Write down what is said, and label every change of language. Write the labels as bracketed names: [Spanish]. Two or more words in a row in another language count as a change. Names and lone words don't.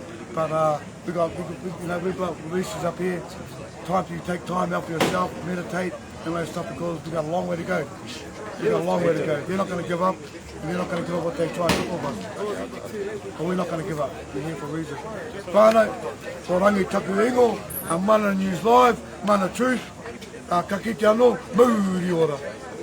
[English] But we've got releases up here. Time for you to take time out for yourself, meditate, and let stuff, because we've got a long way to go. We've got a long way to go. They're not going to give up, and they're not going to give up what they try to do with us. But we're not going to give up. We're here for a reason. [Māori] Whānau, ko rangi taku ingo, a mana news live, mana truth, ka kite anō, muri ora.